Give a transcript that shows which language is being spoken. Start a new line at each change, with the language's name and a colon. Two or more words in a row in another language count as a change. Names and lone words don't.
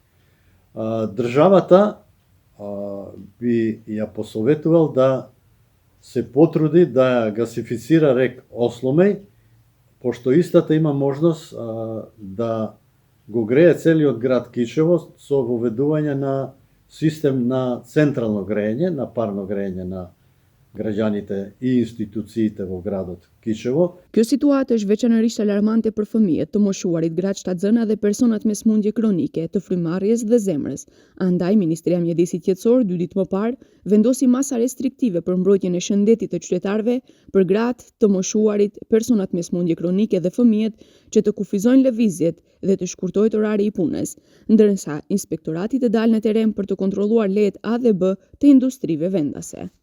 Macedonian: Државата би ја посоветувал да се потруди да гасифицира рек Осломеј, пошто истата има можност да го грее целиот град Кичево со воведување на систем на централно грејење, на парно грејење на граѓаните и институциите во gradot Kiçevo.
Albanian: Kjo situatë është veçanërisht alarmante për fëmijët, të moshuarit, gratë shtatzëna dhe personat me smundje kronike, të frymarrjes dhe zemrës. Andaj, Ministria e Mjedisit Qetësor 2 ditë më parë vendosi masa restriktive për mbrojtjen e shëndetit të qytetarëve për gratë, të moshuarit, personat me smundje kronike dhe fëmijët që të kufizojnë lëvizjet dhe të shkurtohet orari i punës, ndërsa inspektorati të dalë në teren për të kontrolluar lejet A dhe B të industrive vendase.